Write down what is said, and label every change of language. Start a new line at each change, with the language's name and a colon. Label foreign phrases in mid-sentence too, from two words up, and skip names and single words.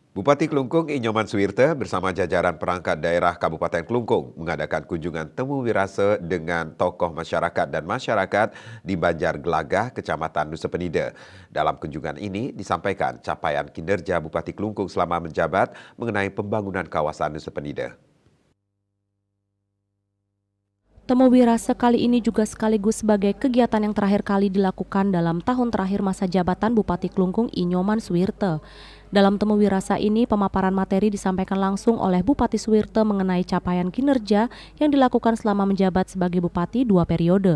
Indonesian: Bupati Klungkung Inyoman Suwirte bersama jajaran perangkat daerah Kabupaten Klungkung mengadakan kunjungan temu wirase dengan tokoh masyarakat dan masyarakat di Banjar Gelagah, Kecamatan Nusa Penida. Dalam kunjungan ini disampaikan capaian kinerja Bupati Klungkung selama menjabat mengenai pembangunan kawasan Nusa Penida. Temu wirase kali ini juga sekaligus sebagai kegiatan yang terakhir kali dilakukan dalam tahun terakhir masa jabatan Bupati Klungkung Inyoman Suwirte. Dalam temu wirasa ini, pemaparan materi disampaikan langsung oleh Bupati Suwirte mengenai capaian kinerja yang dilakukan selama menjabat sebagai Bupati 2 periode.